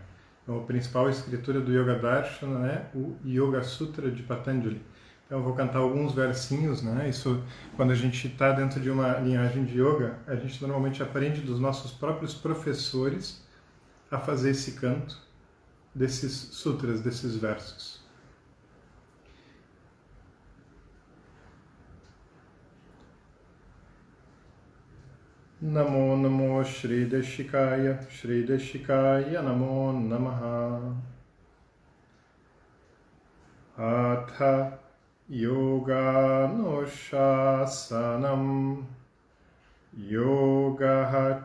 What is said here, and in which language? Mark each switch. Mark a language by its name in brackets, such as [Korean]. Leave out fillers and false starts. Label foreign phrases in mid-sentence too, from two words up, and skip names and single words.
[Portuguese] Então, a principal escritura do Yoga Darshana é o Yoga Sutra de Patanjali. Então, eu vou cantar alguns versinhos, Isso, quando a gente está dentro de uma linhagem de yoga, a gente normalmente aprende dos nossos próprios professores a fazer esse canto desses sutras, desses versos. [Sanskrit] नमो नमो श्री देशिकाय नमो नमः. अथ योगा नुशासनम् योग